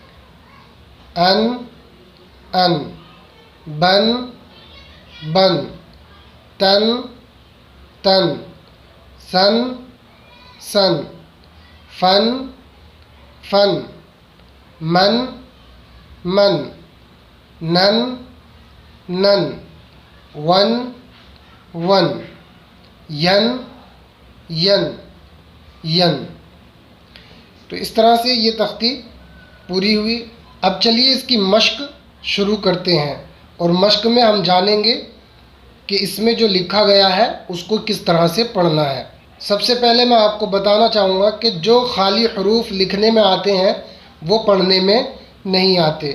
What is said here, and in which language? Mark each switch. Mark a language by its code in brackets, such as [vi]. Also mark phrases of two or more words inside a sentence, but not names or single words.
[ur] ان، ان، بن، بن، تن، تن، سن، سن، فن، فن، من، من، نن، نن، ون، ون، ین، ین، ین۔ تو اس طرح سے یہ تختی پوری ہوئی۔ اب چلیے اس کی مشق شروع کرتے ہیں، اور مشق میں ہم جانیں گے کہ اس میں جو لکھا گیا ہے اس کو کس طرح سے پڑھنا ہے۔ سب سے پہلے میں آپ کو بتانا چاہوں گا کہ جو خالی حروف لکھنے میں آتے ہیں وہ پڑھنے میں نہیں آتے۔